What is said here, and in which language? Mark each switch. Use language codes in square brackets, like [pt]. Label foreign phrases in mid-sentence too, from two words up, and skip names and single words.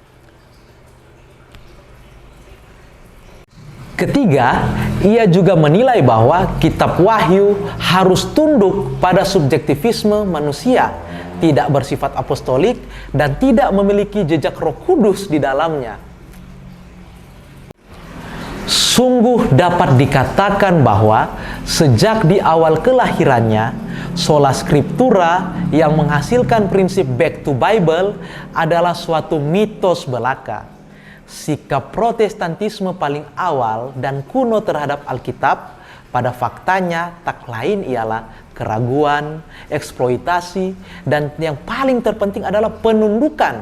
[id] Ketiga, ia juga menilai bahwa kitab Wahyu harus tunduk pada subjektivisme manusia, tidak bersifat apostolik, dan tidak memiliki jejak Roh Kudus di dalamnya. Sungguh dapat dikatakan bahwa sejak di awal kelahirannya, [la] sola scriptura [id] yang menghasilkan prinsip [en] back to Bible [id] adalah suatu mitos belaka. Sikap Protestantisme paling awal dan kuno terhadap Alkitab pada faktanya tak lain ialah keraguan, eksploitasi, dan yang paling terpenting adalah penundukan.